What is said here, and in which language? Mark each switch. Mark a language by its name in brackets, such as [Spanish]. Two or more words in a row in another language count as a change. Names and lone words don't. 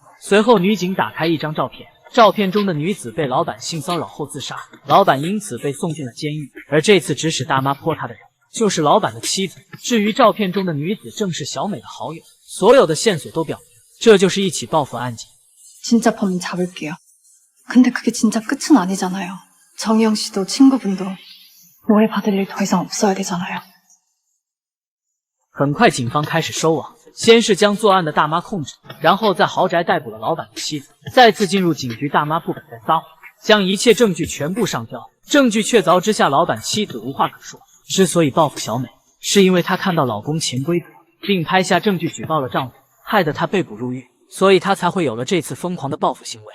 [Chinese] 随后女警打开一张照片，照片中的女子被老板性骚扰后自杀，老板因此被送进了监狱。而这次指使大妈泼她的人就是老板的妻子。至于照片中的女子正是小美的好友，所有的线索都表明这就是一起报复案件。 [Korean] 진짜 범인 잡을게요. 근데 그게 진짜 끝은 아니잖아요. 정희영 씨도 친구분도 오해받을 일 더 이상 없어야 되잖아요. [Chinese] 很快警方开始收网，先是将作案的大妈控制，然后在豪宅逮捕了老板的妻子。再次进入警局，大妈不敢再撒谎，将一切证据全部上交。证据确凿之下，老板妻子无话可说。之所以报复小美，是因为她看到老公潜规则，并拍下证据举报了丈夫，害得她被捕入狱，所以她才会有了这次疯狂的报复行为。